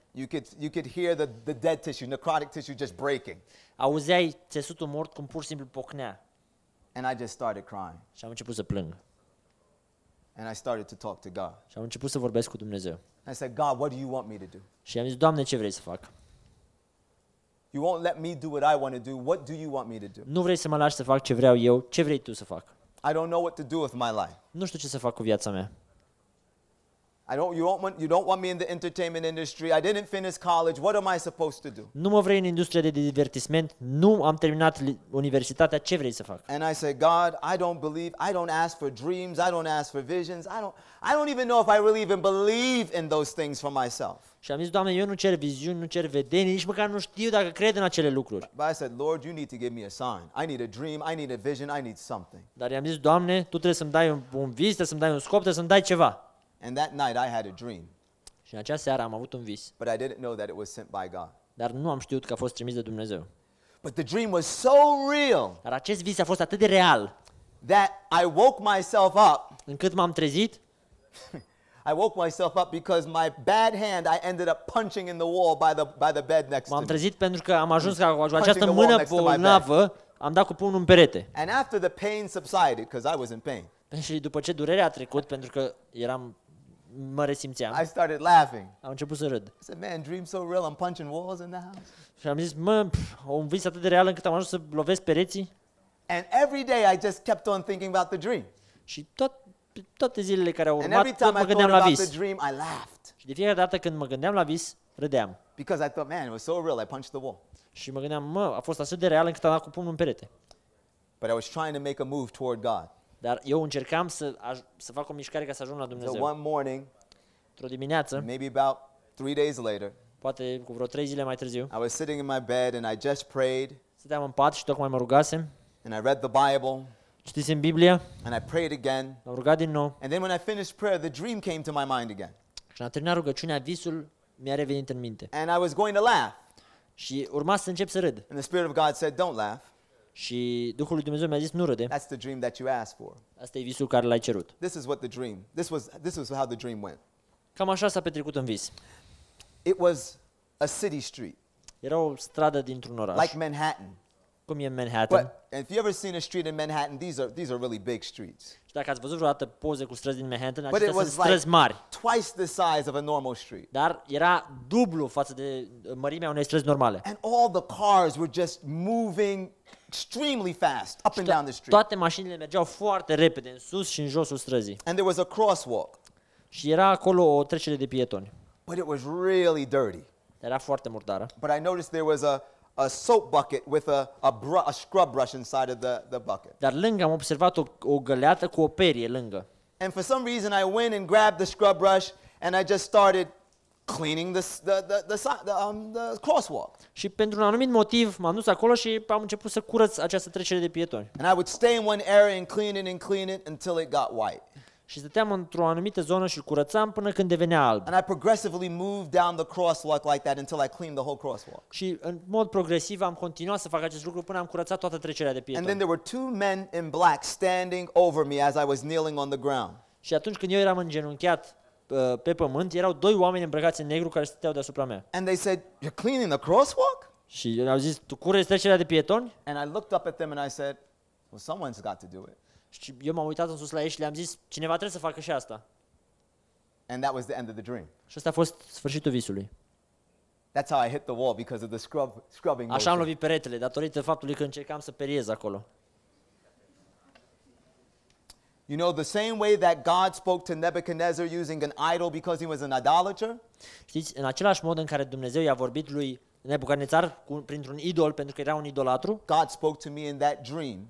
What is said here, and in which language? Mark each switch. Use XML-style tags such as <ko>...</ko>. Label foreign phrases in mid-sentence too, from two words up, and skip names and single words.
<en>you could hear the dead tissue, necrotic tissue just breaking.</en> <ro>auzeai țesutul mort cum pur și simplu pocnea.</ro> <en>And I just started crying.</en> <ro>Și am început să plâng.</ro> <en>And I started to talk to God.</en> <ro>Și am început să vorbesc cu Dumnezeu.</ro> <en>I said, God, what do you want me to do?</en> <ro>Și i-am zis: Doamne, ce vrei să fac?</ro> <en>You won't let me do what I want to do. What do you want me to do?</en> <ro>Nu vrei să mă lași să fac ce vreau eu, ce vrei tu să fac?</ro> <en>I don't know what to do with my life.</en> <ro>Nu știu ce să fac cu viața mea.</ro> <en>You don't want me in the entertainment industry. I didn't finish college. What am I supposed to do?</en> <ro>Nu mă vrei în industria de divertisment, nu am terminat universitatea, ce vrei să fac?</ro> <en>And I said, God, I don't ask for dreams. I don't ask for visions. I don't even know if I really even believe in those things for myself.</en> <ro>Și am zis: Doamne, eu nu cer viziuni, nu cer vedenii, nici măcar nu știu dacă cred în acele lucruri.</ro> <en>But I said, Lord, you need to give me a sign. I need a dream. I need a vision. I need something.</en> <ro>Dar i-am zis: Doamne, tu trebuie să-mi dai un vis, trebuie să-mi dai un scop, trebuie să-mi dai ceva.</ro> <en>And that night I had a dream,</en> <ro>Și în acea seară am avut un vis,</ro> <en>but I didn't know that it was sent by God.</en> <ro>dar nu am știut că a fost trimis de Dumnezeu.</ro> <en>But the dream was so real</en> <ro>Dar acest vis a fost atât de real,</ro> <en>that I woke myself up.</en> <ro>încât m-am trezit</ro> <en>I woke myself up because my bad hand, I ended up punching in the wall by the bed next to</en> <ro>M-am</ro> <en>me.</en> <ro>trezit pentru că am ajuns ca cu această</ro> <en>Punching the wall</en> <ro>mână</ro> <en>next to my bed.</en> <ro>bolnavă, am dat cu pumnul în perete.</ro> <en>And after the pain subsided, because I was in pain,</en> <ro>Și după ce durerea a trecut, pentru că mă resimțeam,</ro> <en>I started laughing.</en> <ro>am început să râd.</ro> <en>I said, man, dream so real, I'm punching walls in the house.</en> <ro>Și am zis: un vis atât de real încât am ajuns să lovesc pereții.</ro> <en>And every day I just kept on thinking about the dream.</en> <ro>Și toate zilele care au</ro> <en>And</en> <ro>urmat,</ro> <en>every</en> <ro>tot</ro> <en>time</en> <ro>mă</ro> <en>I</en> <ro>gândeam</ro> <en>thought</en> <ro>la</ro> <en>about the</en> <ro>vis.</ro> <en>dream, I laughed.</en> <ro>Și de fiecare dată când mă gândeam la vis, râdeam.</ro> <en>Because I thought, man, it was so real, I punched the wall.</en> <ro>Și mă gândeam: a fost atât de real încât am dat cu pumnul în perete.</ro> <en>But I was trying to make a move toward God.</en> <ro>Dar eu încercam să fac o mișcare ca să ajung la</ro> <en>So</en> <ro>Dumnezeu.</ro> <en>one morning,</en> <ro>Într-o dimineață,</ro> <en>maybe about 3 days later,</en> <ro>poate cu vreo 3 zile mai târziu,</ro> <en>I was sitting in my bed and I just prayed</en> <ro>stăteam în pat și tocmai mă rugasem,</ro> <en>and I read the Bible</en> <ro>citisem Biblia,</ro> <en>and I prayed again.</en> <ro>m-am rugat din nou</ro> <en>And then when I finished prayer, the dream came to my mind again.</en> <ro>și când am terminat rugăciunea, visul mi-a revenit în minte.</ro> <en>And I was going to laugh.</en> <ro>Și urma să încep să râd.</ro> <en>And the Spirit of God said, don't laugh.</en> <ro>Și Duhul lui Dumnezeu mi-a zis: nu râde,</ro> <en>That's the dream that you asked for.</en> <ro>asta e visul care l-ai cerut.</ro> <en>This is what the dream, this was how the dream went.</en> <ro>Cam așa s-a petrecut în vis.</ro> <en>It was a city street,</en> <ro>Era o stradă dintr-un oraș,</ro> <en>like Manhattan.</en> <ro>cum e în Manhattan.</ro> <en>But if you ever seen a street in Manhattan, these are really big streets.</en> <ro>Și dacă ați văzut vreodată poze cu străzi din Manhattan,</ro> <en>But it</en> <ro>acestea sunt</ro> <en>was like</en> <ro>străzi mari.</ro> <en>twice the size of a normal street.</en> <ro>Dar era dublu față de mărimea unei străzi normale.</ro> <en>And all the cars were just moving extremely fast up and down the street.</en> <ro>Toate mașinile mergeau foarte repede în sus și în josul străzii.</ro> <en>And there was a crosswalk,</en> <ro>Și era acolo o trecere de pietoni.</ro> <en>but it was really dirty.</en> <ro>Era foarte murdară.</ro> <en>But I noticed there was a soap bucket with a scrub brush inside of the bucket.</en> <ro>Dar lângă am observat o găleată cu o perie lângă.</ro> <en>And for some reason, I went and grabbed the scrub brush and I just started cleaning the crosswalk.</en> <ro>Și pentru un anumit motiv m-am dus acolo și am început să curăț această trecere de pietoni.</ro> <en>And I would stay in one area and clean it until it got white.</en> <ro>Și stăteam într-o anumită zonă și îl curățam până când devenea alb.</ro> <en>And I progressively moved down the crosswalk like that until I cleaned the whole crosswalk.</en> <ro>Și în mod progresiv am continuat să fac acest lucru până am curățat toată trecerea de</ro> <en>And then</en> <ro>pietoni.</ro> <en>there were two men in black standing over me as I was kneeling on the ground.</en> <ro>Și atunci când eu eram îngenunchiat pe pământ, erau doi oameni îmbrăcați în negru care stăteau deasupra mea.</ro> <en>And they said, "You're cleaning the crosswalk?"</en> <ro>Și au zis, tu curăți trecerea de pietoni?</ro> <en>And I looked up at them and I said, "Well, someone's got to do it."</en> <ro>Și eu m-am uitat în sus la ei și le-am zis, cineva trebuie să facă și asta.</ro> <en>And that was the end of the dream.</en> <ro>Și ăsta a fost sfârșitul visului.</ro> <en>That's how I hit the wall because of the scrubbing</en> <ro>Așa am</ro> <en>motion.</en> <ro>lovit peretele, datorită faptului că încercam să periez acolo.</ro> <en>You know, the same way that God spoke to Nebuchadnezzar using an idol because he was an idolater,</en> <ro>Știți, în același mod în care Dumnezeu i-a vorbit lui Nebucadnețar printr-un idol, pentru că era un idolatru,</ro> <en>God spoke to me in that dream</en>